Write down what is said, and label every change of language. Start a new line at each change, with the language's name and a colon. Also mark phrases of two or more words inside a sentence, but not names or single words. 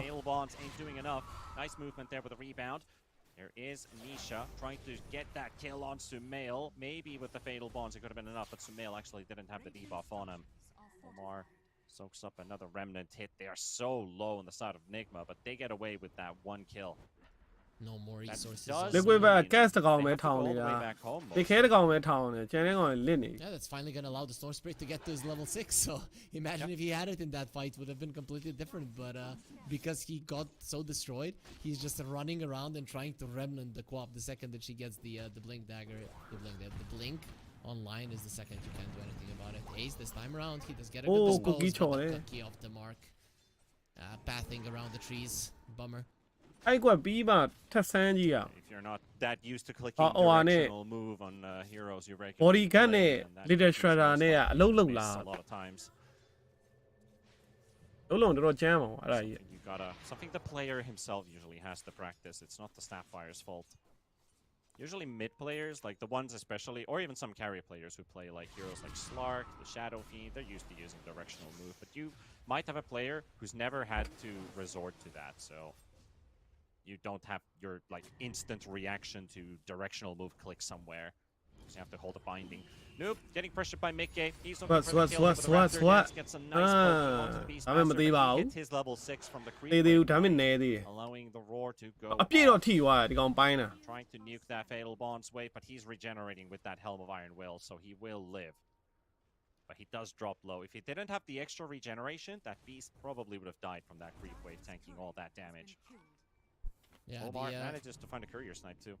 English: Fatal Bonds ain't doing enough. Nice movement there with a rebound. There is Nisha trying to get that kill on Sumail. Maybe with the Fatal Bonds it could have been enough, but Sumail actually didn't have the debuff on him. Omar soaks up another remnant hit. They are so low on the side of Nigma, but they get away with that one kill. No more That resources. does Liquid mean back, cast the they goal, have man, to go all the way town, back home, ဒီ most
Burmese: ခဲတကောင်ပဲထောင်းတယ်ကျန်တဲ့ကောင်လစ်နေ
English: Yeah, that's finally gonna allow the Storm Spirit to get to his level 6. So imagine if he had it in that fight, would have been completely different. But because he got so destroyed, he's just running around and trying to remnant the Quap the second that she gets the blink dagger. The blink online is the second you can't do anything about it. Ace this time around, he does get a good Oh, dispose, cookie but chore, the eh? cookie off the mark. Pathing around the trees. Bummer.
Burmese: အဲ့ကွက်ပြီးမှထပ်ဆန်းကြီးอ่ะ
English: If you're not that used to clicking Oh, oh, and it- directional move on heroes you regularly body gun play, နဲ့ and that Little is
Burmese: Shredder နဲ့ကအလုံးလုံး
English: miss လာ a lot of times.
Burmese: လုံးလုံးတော်တော်ကြမ်းပါဘူးအဲ့ဒါကြီး
English: Something the player himself usually has to practice. It's not the Snapfire's fault. Usually mid players, like the ones especially, or even some carry players who play like heroes like Slark, the Shadow Fiend, they're used to using directional move. But you might have a player who's never had to resort to that, so you don't have your like instant reaction to directional move click somewhere. So you have to hold a binding. Nope, getting pressured by Mickey. He's looking for the kill with the Raptor dance, gets a nice poke onto the Beastmaster, but he hit his level 6 from the creep wave, allowing the roar to go
Burmese: အပြည့်တော့
English: off.
Burmese: ထိသွားတယ်ဒီကောင်ပိုင်းတာ
English: Trying to nuke that Fatal Bond's way, but he's regenerating with that Helm of Iron Will, so he will live. But he does drop low. If he didn't have the extra regeneration, that beast probably would have died from that creep wave, tanking all that damage. Yeah, Omar manages to find a courier snipe too.